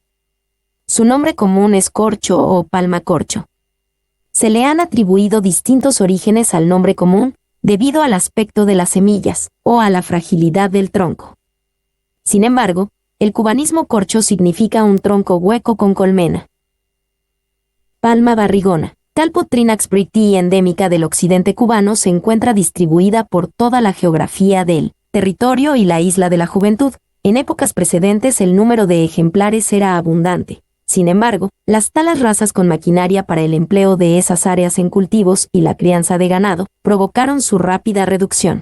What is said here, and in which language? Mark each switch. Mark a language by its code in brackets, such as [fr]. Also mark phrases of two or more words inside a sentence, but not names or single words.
[es] Su nombre común es corcho o palma corcho. Se le han atribuido distintos orígenes al nombre común, debido al aspecto de las semillas, o a la fragilidad del tronco. Sin embargo, el cubanismo corcho significa un tronco hueco con colmena. Palma barrigona, Calpotrinax briti, endémica del occidente cubano, se encuentra distribuida por toda la geografía del territorio y la isla de la Juventud. En épocas precedentes el número de ejemplares era abundante. Sin embargo, las talas razas con maquinaria para el empleo de esas áreas en cultivos y la crianza de ganado provocaron su rápida reducción.